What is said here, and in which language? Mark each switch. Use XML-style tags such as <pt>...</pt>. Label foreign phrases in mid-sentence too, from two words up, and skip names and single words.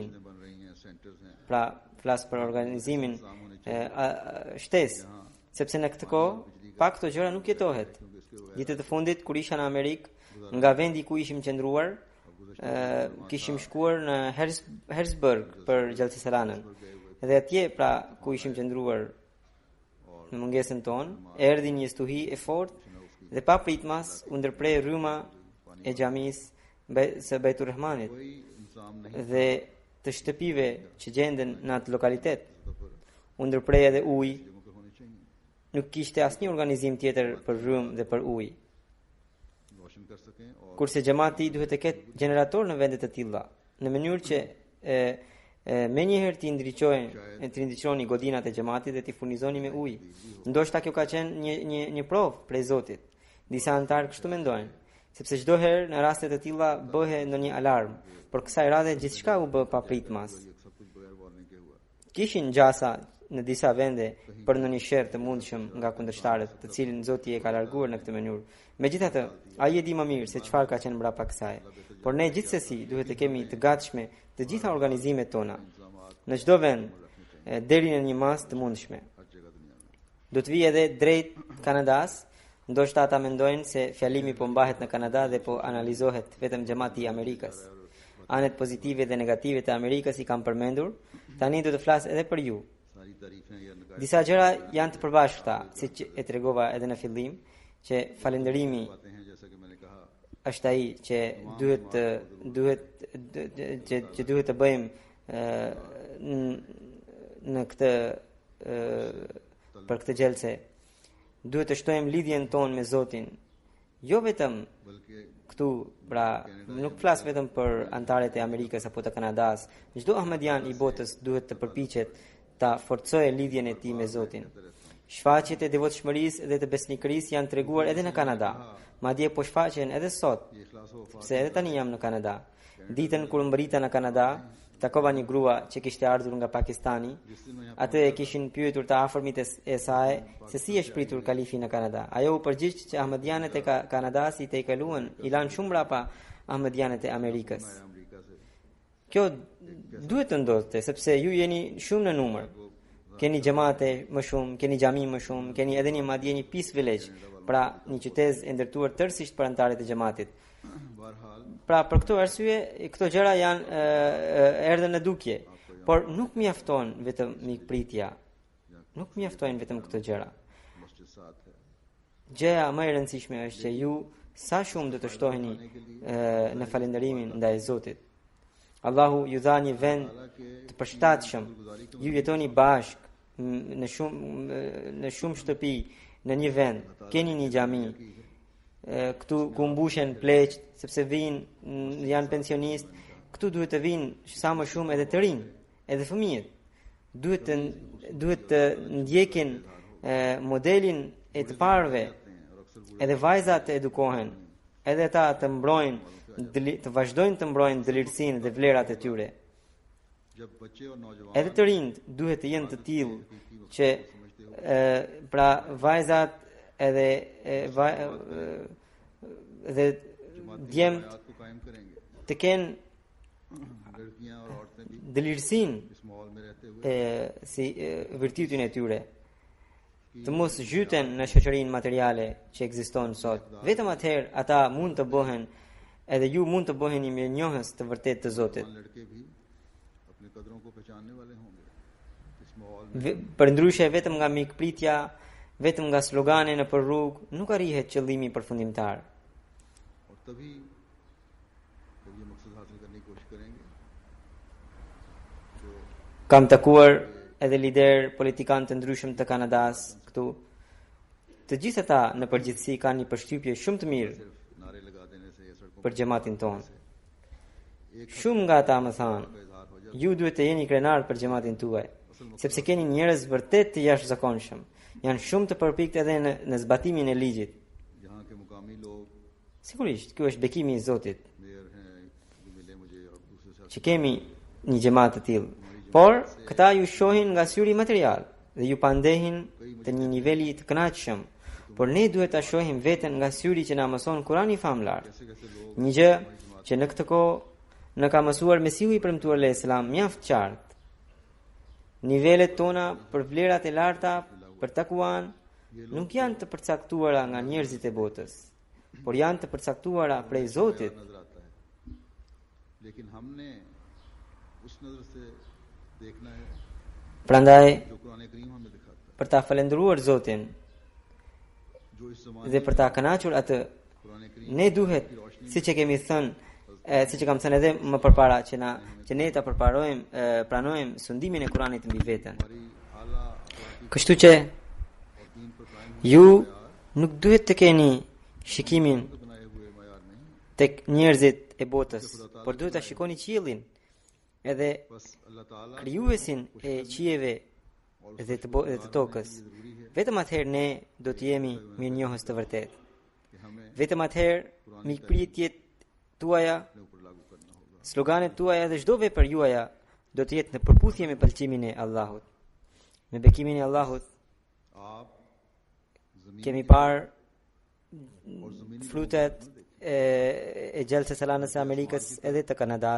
<ur>بن رہی ہیں سینٹرز ہیں</ur> <sq>Pra, flas për organizimin shtesë, sepse në këtë kohë pa këto gjëra nuk jetohet. Ditët e fundit kur isha në Amerikë, nga vendi ku ishim qëndruar, kishim shkuar në Harrisburg për Gjelsesalanën. Dhe atje pra ku ishim qëndruar në mungesën tonë, erdhi një stuhi e fortë dhe pa pritmas u ndërprej rryma e xhamisë së Beitur Rahmanit</sq> <ur>کوئی انتظام نہیں</ur> <sq>dhe të shtëpive që gjenden në atë lokalitet. U ndërprej edhe ujë,</sq> <ur>جگہوں پر ہونے چاہئیں</ur> <sq>nuk kishte asnjë organizim tjetër për rrymë dhe për ujë.</sq> <ur>روشن کر سکیں اور</ur> <sq>Kurse xhamati duhet të ketë gjenerator në vende të tilla, në mënyrë që menjëherë të ndriçoni godinat e xhamatit dhe t'i furnizoni me ujë. Ndoshta kjo ka qenë një provë prej Zotit. Disa antarë kështu mendojnë, sepse çdo herë në raste të tilla bëhe ndonjë alarm, por kësaj radhe gjithçka u bë pa pritmas.</sq> <ur>یہ سب کچھ بغیر وارننگ کے ہوا</ur> <sq>Kishin gjasa në disa vende për ndonjë sherr të mundshëm nga kundërshtarët, të cilin Zoti e ka larguar në këtë mënyrë. Megjithatë, ai e di më mirë se çfarë ka qenë mbrapa kësaj. Por ne gjithsesi duhet të kemi të gatshme të gjitha organizimet tona në çdo vend deri në një mas të mundshme.</sq> <ur>ہر جگہ دنیا میں</ur> <sq>Do të vi edhe drejt Kanadas, ndoshta ata mendojnë se fjalimi po mbahet në Kanada dhe po analizohet vetëm xhamati i Amerikës. Anet pozitive dhe negative të Amerikës i kam përmendur, tani do të flas edhe për ju.</sq> <ur>ساری تعریفیں یا نقائص</ur> <sq>Disa gjëra janë të përbashkëta, siç e tregova edhe në fillim, që falënderimi</sq> <ur>باتیں ہیں جیسا کہ میں نے کہا</ur> <sq>është ai që duhet të bëjmë në këtë për këtë gjelse. Duhet të shtojmë lidhjen tonë me Zotin. Jo vetëm</sq> <ur>बल्कि</ur> <sq>këtu, pra, nuk flas vetëm për antarët e Amerikës apo të Kanadas. Çdo ahmedian i botës duhet të përpiqet ta forcojë lidhjen e tij me Zotin. Shfaqjet e devotshmërisë dhe të besnikërisë janë treguar edhe në Kanada. Madje po shfaqen edhe sot,</sq> <ur>یہ اخلاص و وفا</ur> <sq>sepse edhe tani jam në Kanada. Ditën kur mbrita në Kanada, takova një grua që kishte ardhur nga Pakistani. Atë e kishin pyetur të afërmit e saj se si e shpritur kalifi në Kanada. Ajo u përgjigj që ahmedianët e Kanadas i tejkaluan i lanë shumë mbrapa ahmedianët e Amerikës.</sq> <ur>امریکہ سے</ur> <sq>Kjo duhet të ndodhte, sepse ju jeni shumë në numër. Keni xhamate më shumë, keni xhami më shumë, keni edhe një madje një</sq> <en>peace village,</en> <sq>pra një qytet e ndërtuar tërësisht për antarët e xhamatit.</sq> <ur>बहरहाल</ur> <sq>Pra për këtë arsye, këto gjëra janë erdhën në dukje, por nuk mjafton vetëm mikpritja. Nuk mjaftojnë vetëm këto gjëra.</sq> <ur>مسجد ساتھ ہے</ur> <sq>Gjëja më e rëndësishme është që ju sa shumë do të shtoheni në falënderimin ndaj Zotit. Allahu ju dha një vend të përshtatshëm. Ju jetoni bashk në shumë shtëpi në një vend. Keni një xhami. Këtu ku mbushen pleqt, sepse janë pensionistë, këtu duhet të vinë sa më shumë edhe të rinj, edhe fëmijët. Duhet të ndjekin modelin e të parëve, edhe vajzat të edukohen, edhe ata të mbrojnë, të vazhdojnë të mbrojnë dëlirësinë dhe vlerat e tyre.</sq> <ur>جب بچے اور نوجوان</ur> <sq>Edhe të rinjt duhet të jenë të tillë që pra vajzat edhe djemt</sq> <ur>بات کو قائم کریں گے</ur> <sq>të kenë</sq> <ur>لڑکیاں اور عورتیں بھی</ur> <sq>dëlirësinë</sq> <ur>اس ماحول میں رہتے ہوئے</ur> <sq>si virtytin e tyre, të mos zhyten në shoqërinë materiale që ekziston sot. Vetëm atëherë ata mund të bëhen, edhe ju mund të bëheni mirënjohës të vërtetë të Zotit.</sq> <ur>لڑکے بھی اپنے قدروں کو پہچاننے والے ہوں گے اس ماحول میں</ur> <sq>Përndryshe vetëm nga mikpritja vetëm nga slogane në për rrugë nuk arrihet qëllimi përfundimtar.</sq> <ur>اور تبھی جب یہ مقصد حاصل کرنے کی کوشش کریں گے تو</ur> <sq>Kam takuar edhe lider politikan të ndryshëm të Kanadas këtu. Të gjithë ata në përgjithësi kanë një përshtypje shumë të mirë</sq> <ur>صرف نعرے لگا دینے سے یا سڑکوں</ur> <sq>për xhamatin tonë.</sq> <ur>एक</ur> <sq>Shumë nga ata më thanë,</sq> <ur>کا اظہار ہو جائے</ur> <sq>ju duhet të jeni krenar për xhamatin tuaj, sepse keni njerëz vërtet të jashtëzakonshëm. Janë shumë të përpikt edhe në zbatimin e ligjit.</sq> <ur>یہاں کے مقامی لوگ</ur> <sq>Sigurisht, ky është bekimi i Zotit,</sq> <ur>میئر ہیں جو ملے مجھے اور دوسرے ساتھ</ur> <sq>që kemi një xhamat të tillë. Por këta ju shohin nga syri material dhe ju pandehin të një niveli të kënaqshëm. Por ne duhet ta shohim veten nga syri që na mëson Kurani famlar.</sq> <ur>کیسے کیسے لوگ</ur> <sq>Një gjë që në këtë kohë në ka mësuar Mesihu i premtuar</sq> <ar>عليه السلام</ar> <sq>mjaft qartë. Nivelet tona për vlerat e larta për takuan nuk janë të përcaktuara nga njerëzit e botës, por janë të përcaktuara prej Zotit.</sq> <ur>نظر آتا ہے لیکن ہم نے اس نظر سے دیکھنا ہے</ur> <sq>Prandaj,</sq> <ur>جو قرآن کریم ہمیں دکھاتا ہے</ur> <sq>për ta falendëruar Zotin</sq> <ur>جو اس زمانے</ur> <sq>dhe për ta kënaqur atë,</sq> <ur>قرآن کریم</ur> <sq>ne duhet, siç e kemi thënë, siç e kam thënë edhe më përpara që ne ta përparojmë, pranojmë sundimin e Kuranit mbi veten.</sq> <ur>ہماری اعلیٰ اخلاقی</ur> <sq>Kështu që</sq> <ur>اور دین پر قائم</ur> <sq>ju nuk duhet të keni shikimin</sq> <ur>بنائے ہوئے معیار نہیں</ur> <sq>tek njerëzit e botës, por duhet ta shikoni qiellin edhe</sq> <ur>بس اللہ تعالیٰ</ur> <sq>krijuesin e qiejve dhe të tokës. Vetëm atëherë ne do të jemi mirënjohës të vërtetë.</sq> <ur>کہ ہمیں</ur> <sq>Vetëm atëherë mikpritjet tuaja,</sq> <ur>اپنے اوپر لاگو کرنا ہوگا</ur> <sq>sloganet tuaja dhe çdo vepër juaja do të jetë në përputhje me pëlqimin e Allahut. Me bekimin e Allahut</sq> <ur>آپ زمین</ur> <sq>kemi parë</sq> <ur>اور زمینی</ur> <sq>frutet e gjellëse salanës e Amerikës edhe të Kanadas,</sq>